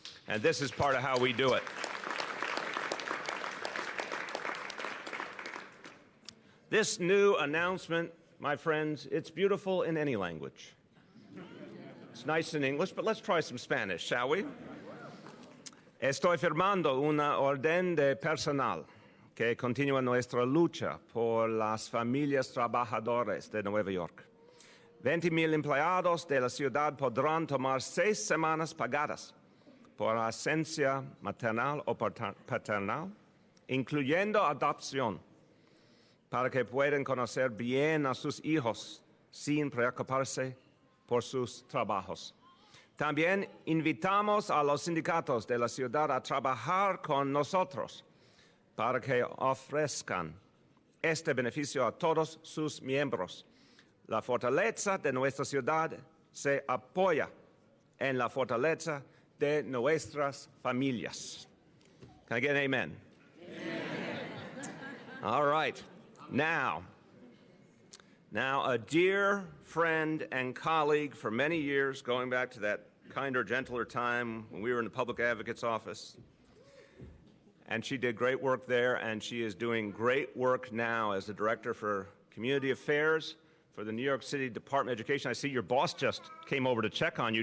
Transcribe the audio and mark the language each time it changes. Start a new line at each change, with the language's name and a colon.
English: And this is part of how we do it. This new announcement, my friends, it's beautiful in any language. It's nice in English, but let's try some Spanish, shall we?
Spanish: Estoy firmando una orden de personal que continúa nuestra lucha por las familias trabajadoras de Nueva York. 20,000 empleados de la ciudad podrán tomar 6 semanas pagadas por ausencia maternal o paternal, incluyendo adopción, para que puedan conocer bien a sus hijos sin preocuparse por sus trabajos. También invitamos a los sindicatos de la ciudad a trabajar con nosotros para que ofrezcan este beneficio a todos sus miembros. La fortaleza de nuestra ciudad se apoya en la fortaleza de nuestras familias.
English: Can I get an amen? Amen. All right. Now, a dear friend and colleague for many years, going back to that kinder, gentler time when we were in the public advocate's office, and she did great work there, and she is doing great work now as the director for community affairs for the New York City Department of Education. I see your boss just came over to check on you.